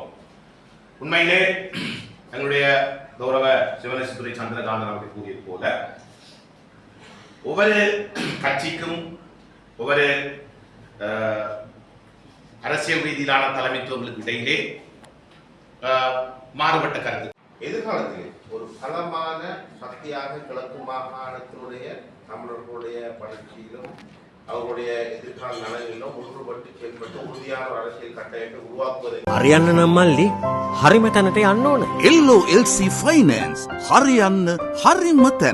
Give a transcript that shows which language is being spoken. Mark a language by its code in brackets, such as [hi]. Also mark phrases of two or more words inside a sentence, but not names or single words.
[ta] உண்மையிலே எங்களுடைய கௌரவ சிவனேஸ்வரி சந்திரகாந்தன் அவர்கள் கூறியது போல ஒவ்வொரு கட்சிக்கும் ஒவ்வொரு அரசியல் ரீதியிலான தலைமைத்துவங்களுக்கு இடையிலே மாறுபட்ட கருத்து. எதிர்காலத்தில் ஒரு பலமான சக்தியாக கிழக்கு மாகாணத்தினுடைய தமிழர்களுடைய வளர்ச்சியிலும் அவருடைய எதிர்கால நலனிலும் ஒன்றுபட்டு செயல்பட்டு உறுதியான அரசியல் கட்டமைப்பை உருவாக்குவதை [si] හරියන්න නම් මල්ලි හරිම තැනට යන්න ඕන. LOLC Finance හරියන්න හරිම තැන.